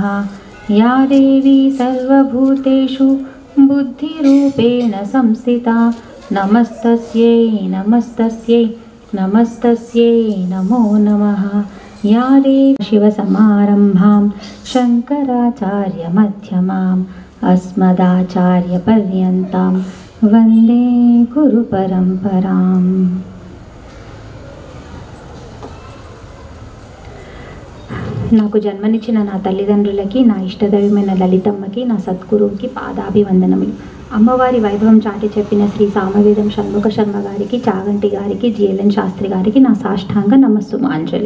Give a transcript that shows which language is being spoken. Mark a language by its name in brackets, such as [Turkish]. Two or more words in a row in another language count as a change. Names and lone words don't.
[Sanskrit] या देवी सर्वभूतेषु बुद्धिरूपेण संस्थिता नमस्तस्यै नमस्तस्यै नमस्तस्यै नमो नमः। या देवी शिवसमारम्भां शङ्कराचार्यमध्यमाम् अस्मदाचार्यपर्यन्तां वन्दे गुरुपरम्पराम्। [Telugu] నాకు జన్మనిచ్చిన నా తల్లిదండ్రులకి, నా ఇష్టదైవమైన లలితమ్మకి, నా సద్గురువుకి పాదాభివందనములు. అమ్మవారి వైభవం చాటి చెప్పిన శ్రీ సామవేదం షణ్ముఖ శర్మ గారికి, చాగంటి గారికి, జిఎల్ఎన్ శాస్త్రి గారికి నా సాష్టాంగ నమస్సుమాంజలి.